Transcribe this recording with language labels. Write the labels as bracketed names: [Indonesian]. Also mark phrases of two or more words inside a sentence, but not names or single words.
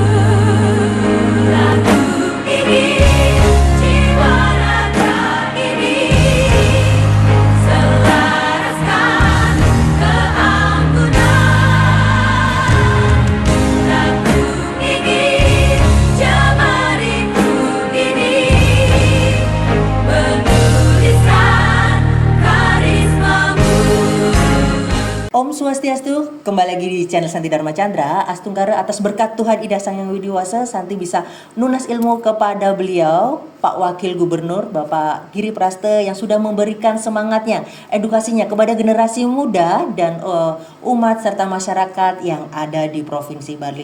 [Indonesian] Lagu ini, jiwa raga ini, selaraskan keanggunan. Lagu ini, jemariku ini, menuliskan karismamu. Om Swastiastu, kembali lagi di channel Santi Dharma Chandra. Astungkara atas berkat Tuhan Ida Sang Yang Widiwasa, Santi bisa nunas ilmu kepada beliau, Pak Wakil Gubernur Bapak Giri Praste, yang sudah memberikan semangatnya, edukasinya kepada generasi muda dan umat serta masyarakat yang ada di Provinsi Bali.